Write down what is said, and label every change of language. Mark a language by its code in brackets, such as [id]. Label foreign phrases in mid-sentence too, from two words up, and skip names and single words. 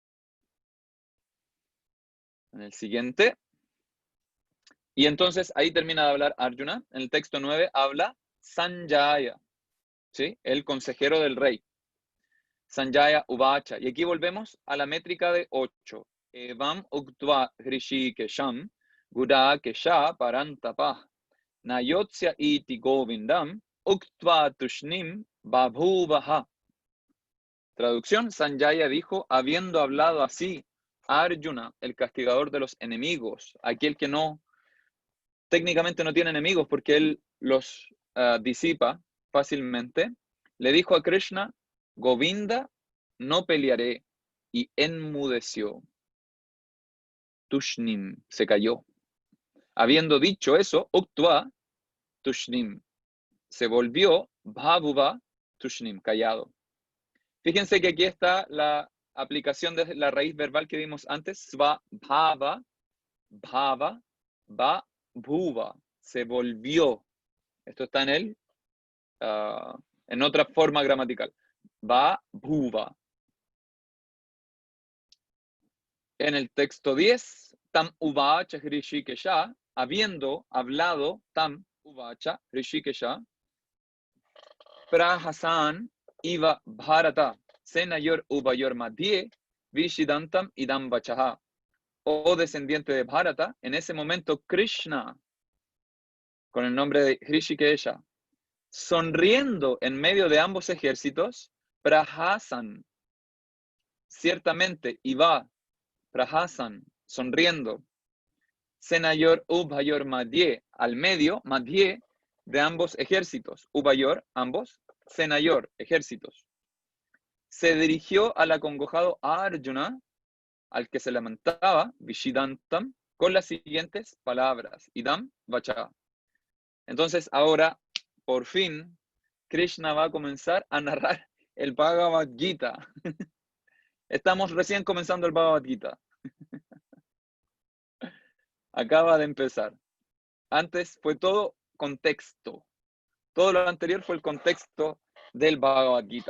[es] En el siguiente. Y entonces ahí termina de hablar Arjuna. En el texto 9 habla Sanjaya, ¿sí? El consejero del rey. [sa] Sanjaya Uvacha. [es] Y aquí volvemos a la métrica de 8. [sa] Evam uktva hrishikesham gudakesha parantapah nayotsya iti govindam uktva tushnim babhuvaha. [es] Traducción, Sanjaya dijo, habiendo hablado así, Arjuna, el castigador de los enemigos, aquel que técnicamente no tiene enemigos porque él los disipa fácilmente, le dijo a Krishna, Govinda, no pelearé, y enmudeció. Tushnim, se cayó. Habiendo dicho eso, [sa] Uktva, Tushnim, [es] se volvió, Bhavuva, Tushnim, callado. Fíjense que aquí está la aplicación de la raíz verbal que vimos antes, [sa] sva, bhava, bhava, va, bhuva, [es] se volvió. Esto está en otra forma gramatical. [sa] Va, bhuva. [es] En el texto 10, [sa] tam uvacha hrishikesha, [es] habiendo hablado, [sa] tam uvacha hrishikesha, prahasan iva bharata, senayor uvayor madhye, vishidantam idam vachaha. [es] Oh descendiente de Bharata, en ese momento Krishna, con el nombre de Hrishikesha, sonriendo en medio de ambos ejércitos, prahasan, ciertamente, [sa] iva, prahasan, sonriendo, senayor ubhayor madhye, [es] al medio, madhye, de ambos ejércitos, ubayor, ambos, senayor, ejércitos. Se dirigió al acongojado Arjuna, al que se lamentaba, Vishidantam, con las siguientes palabras, [sa] idam vacha. [es] Entonces ahora, por fin, Krishna va a comenzar a narrar el Bhagavad Gita. Estamos recién comenzando el Bhagavad Gita. Acaba de empezar. Antes fue todo contexto. Todo lo anterior fue el contexto del Bhagavad Gita.